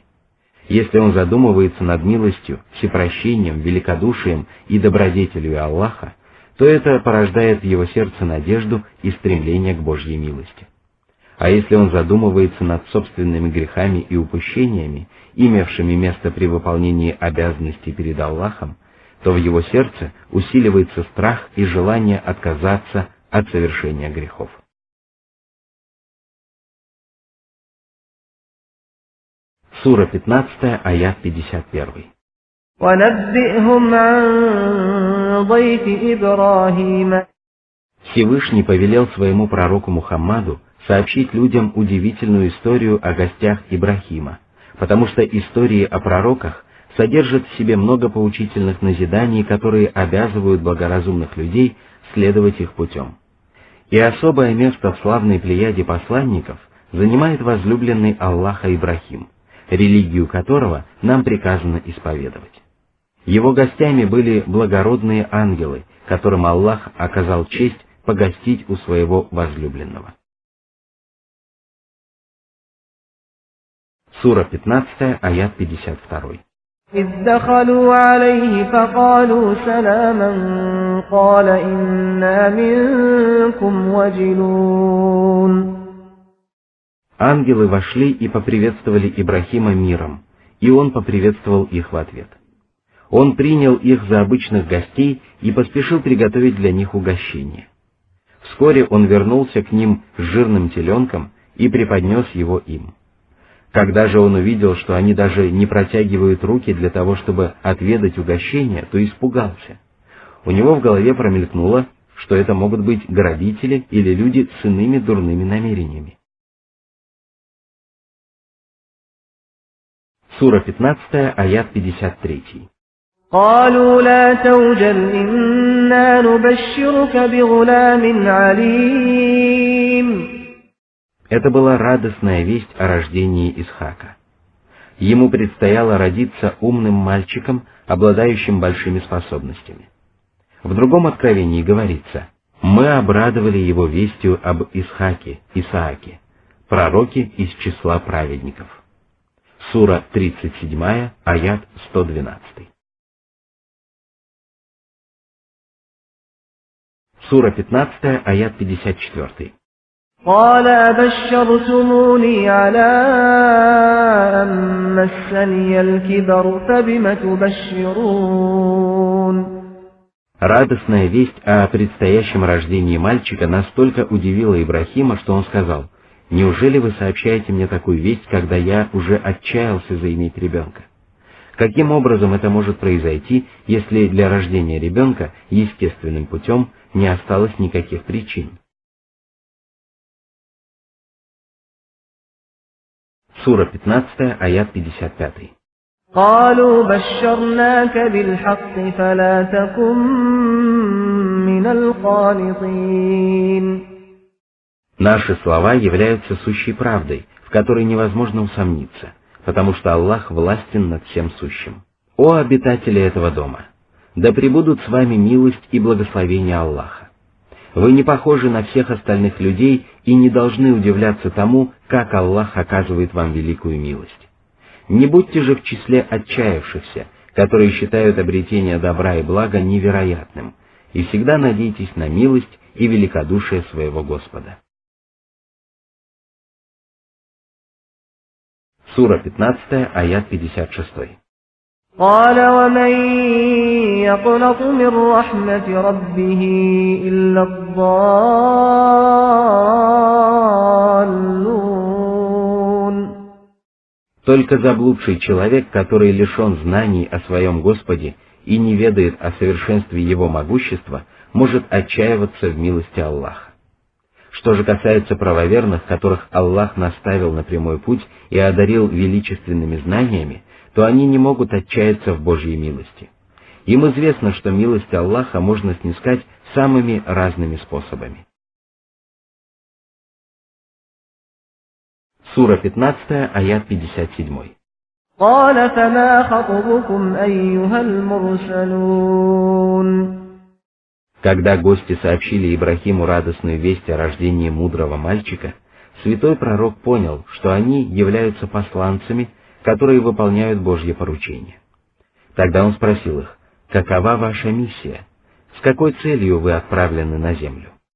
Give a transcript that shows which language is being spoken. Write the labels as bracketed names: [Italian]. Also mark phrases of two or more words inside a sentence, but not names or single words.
[Russian] Если он задумывается над милостью, всепрощением, великодушием и добродетелью Аллаха, то это порождает в его сердце надежду и стремление к Божьей милости. А если он задумывается над собственными грехами и упущениями, имевшими место при выполнении обязанностей перед Аллахом, то в его сердце усиливается страх и желание отказаться от совершения грехов. Сура 15, аят 51. [Arabic] وَنَبِّئْهُمْ عَنْ ضَيْفِ إِبْرَاهِيمَ. [Russian] Всевышний повелел своему пророку Мухаммаду сообщить людям удивительную историю о гостях Ибрахима, потому что истории о пророках содержат в себе много поучительных назиданий, которые обязывают благоразумных людей следовать их путем. И особое место в славной плеяде посланников занимает возлюбленный Аллаха Ибрахим, религию которого нам приказано исповедовать. Его гостями были благородные ангелы, которым Аллах оказал честь погостить у своего возлюбленного. Сура 15, аят 52. [Arabic] إذ دخلوا عليه فقالوا سلاما قال إنا منكم وجلون. [Russian] Ангелы вошли и поприветствовали Ибрахима миром, и он поприветствовал их в ответ. Он принял их за обычных гостей и поспешил приготовить для них угощение. Вскоре он вернулся к ним с жирным теленком и преподнес его им. Когда же он увидел, что они даже не протягивают руки для того, чтобы отведать угощение, то испугался. У него в голове промелькнуло, что это могут быть грабители или люди с иными дурными намерениями. Сура 15, аят 53. [Arabic] قالوا لا توجل إنا نبشرك بغلام عليم. [Russian] Это была радостная весть о рождении Исхака. Ему предстояло родиться умным мальчиком, обладающим большими способностями. В другом откровении говорится: «Мы обрадовали его вестью об Исхаке, Исааке, пророке из числа праведников». Сура 37, аят 112. Сура 15, аят 54. [Arabic] قال أبشرتموني على أن مسني الكبر فبم تبشرون. [Russian] Радостная весть о предстоящем рождении мальчика настолько удивила Ибрахима, что он сказал: «Неужели вы сообщаете мне такую весть, когда я уже отчаялся заиметь ребенка? Каким образом это может произойти, если для рождения ребенка естественным путем не осталось никаких причин?» Сура 15, аят 55. [Arabic] قالوا بشرناك بالحق فلا تكن من القانطين. [Russian] Наши слова являются сущей правдой, в которой невозможно усомниться, потому что Аллах властен над всем сущим. О обитатели этого дома! Да пребудут с вами милость и благословение Аллаха. Вы не похожи на всех остальных людей и не должны удивляться тому, как Аллах оказывает вам великую милость. Не будьте же в числе отчаявшихся, которые считают обретение добра и блага невероятным, и всегда надейтесь на милость и великодушие своего Господа. Сура 15, аят 56. [Arabic] قال ومن يقنط من رحمة ربه إلا الضالون. [Russian] Только заблудший человек, который лишен знаний о своем Господе и не ведает о совершенстве Его могущества, может отчаиваться в милости Аллаха. Что же касается правоверных, которых Аллах наставил на прямой путь и одарил величественными знаниями, то они не могут отчаяться в Божьей милости. Им известно, что милость Аллаха можно снискать самыми разными способами. Сура 15, аят 57. [Arabic] قال فما خطبكم أيها المرسلون. [Russian] Когда гости сообщили Ибрахиму радостную весть о рождении мудрого мальчика, святой пророк понял, что они являются посланцами, которые выполняют Божье поручение. Тогда он спросил их: «Какова ваша миссия? С какой целью вы отправлены на землю?»